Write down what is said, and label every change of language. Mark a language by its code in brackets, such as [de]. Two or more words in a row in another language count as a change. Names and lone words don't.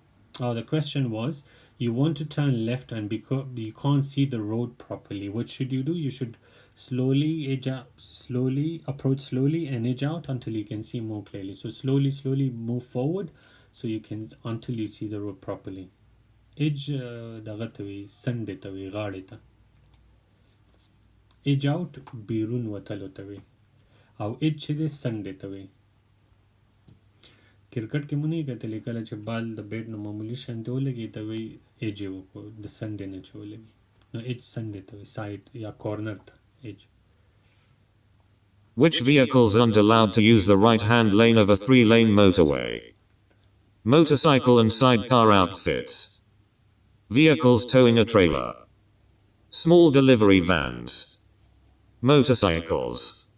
[en] Oh, the question was, you want to turn left and because you can't see the road properly. What should you do? You should slowly edge out, slowly approach slowly and edge out until you can see more clearly. So slowly move forward so you can until you see the road properly. [ps] Edge دغه ته وي سنډې ته وي غاړې ته. [en] edge out [ps] بیرون وتلو ته وي او edge چې دی سنډې ته وي. کرکټ کې مونږ نه کتلې کله چې بال د بیټ نه معمولی شان ته ولګي ته وي edge یې وکړو د سنډې نه چې ولګي نو edge سنډې ته وي سایډ یا کورنر ته edge. [en] Which vehicles aren't allowed to use the right-hand lane of a 3-lane motorway? Motorcycle and sidecar outfits. Vehicles towing a trailer. Small delivery vans. Motorcycles.